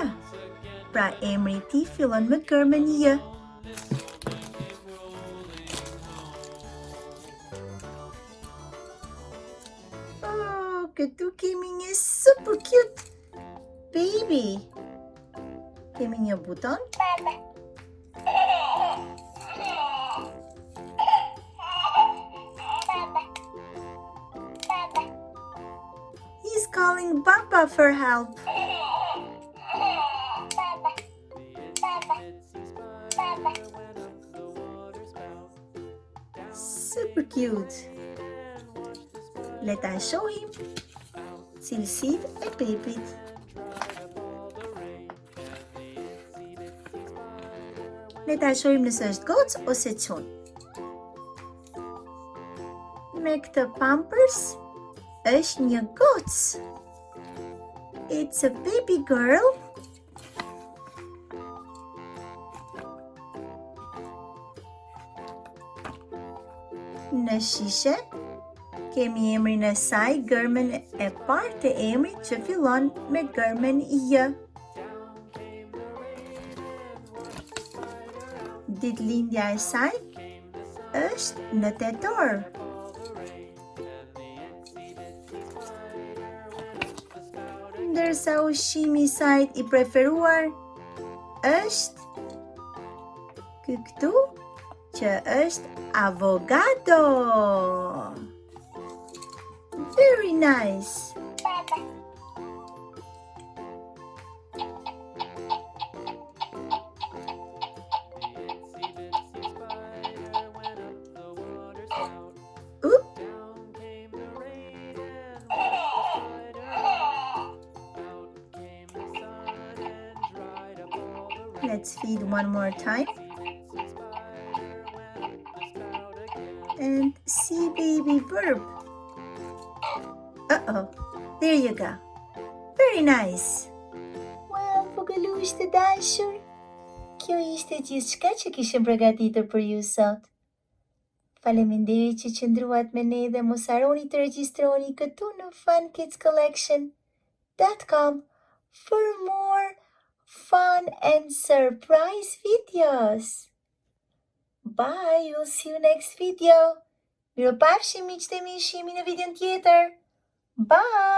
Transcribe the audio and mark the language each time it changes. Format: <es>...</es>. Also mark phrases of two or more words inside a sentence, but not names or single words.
<sq>Pra emri I tij fillon me gërmën J. Oh, këtu kemi një</sq> <en>super cute baby.</en> <sq>Kemi një buton.</sq> <en>He's calling Papa for help. Super cute. Let us show him</en> <sq>cilësitë e bebit. Le ta shohim nëse është gocë ose çun. Me këtë Pampers është një gocë.</sq> <en>It's a baby girl.</en> <sq>Në shishe kemi emrin e saj, gërmën e parë të emrit që fillon me gërmën J. Ditëlindja e saj është në tetor. Ndërsa ushqimi I saj I preferuar është ky këtu që është avogado.</sq> <en>Very nice. Oop. Let's feed one more time. And see baby verb. Uh-oh, there you go. Very nice. Well,</en> <sq>Pugalush të dashur, kjo ishte gjithçka që kishim përgatitur për ju sot. Faleminderit që qëndruat me ne dhe mos harroni të regjistroni këtu në funkidscollection.com</sq> <en>for more fun and surprise videos. Bye, we'll see you next video.</en> <sq>Miropafshim miqtë e mi, shihemi në videon tjetër.</sq> <en>Bye!</en>